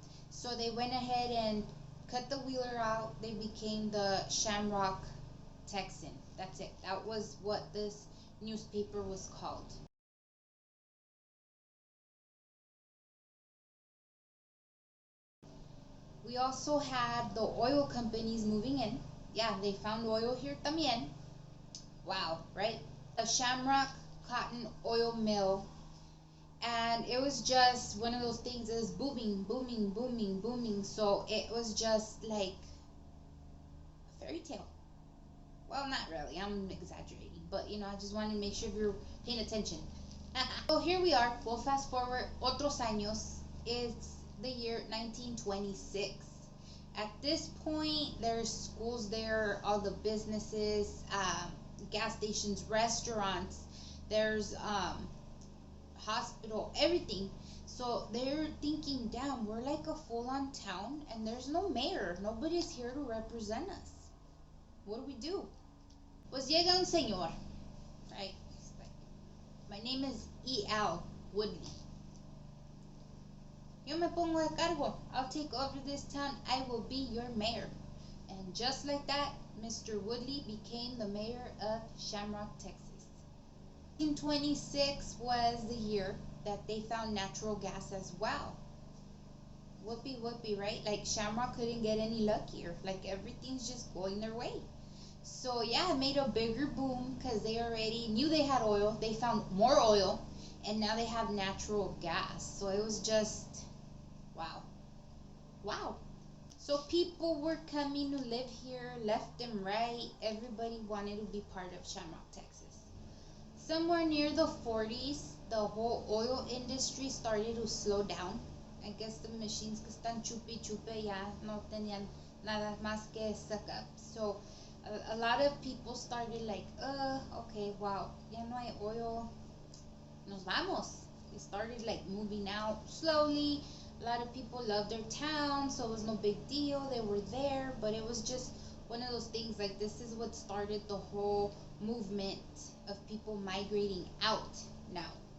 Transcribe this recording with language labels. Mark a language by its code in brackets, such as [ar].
[en] So they went ahead and cut the Wheeler out. They became the Shamrock Texan. That's it. That was what this newspaper was called. We also had the oil companies moving in. Yeah, they found oil here [es] también. [en] Wow, right? The Shamrock Cotton Oil Mill. And it was just one of those things that was booming, booming, booming, booming. So it was just like a fairy tale. Well, not really. I'm exaggerating. But, I just wanted to make sure you're paying attention. So here we are. We'll fast forward [es] otros años. [en] It's the year 1926. At this point, there's schools there, all the businesses, gas stations, restaurants. There's hospital, everything. So they're thinking, damn, we're like a full-on town, and there's no mayor. Nobody's here to represent us. What do we do? [es] Pues llega un señor, [en] right? My name is E.L. Woodley. [es] Yo me pongo de cargo. [en] I'll take over this town. I will be your mayor. And just like that, Mr. Woodley became the mayor of Shamrock, Texas. 1926 was the year that they found natural gas as well. Whoopee whoopee, right? Like Shamrock couldn't get any luckier. Like everything's just going their way. So yeah, it made a bigger boom because they already knew they had oil. They found more oil, and now they have natural gas. So it was just wow. Wow. So people were coming to live here left and right. Everybody wanted to be part of Shamrock, Texas. Somewhere near the 40s, the whole oil industry started to slow down. I guess the machines [es] que están chupi chupe ya no tenían nada más que [en] suck up. So a lot of people started like, okay, wow, [es] ya no hay oil, nos vamos. [en] They started like moving out slowly. A lot of people loved their town, so it was no big deal. They were there, but it was just one of those things like this is what started the whole movement of people migrating out now.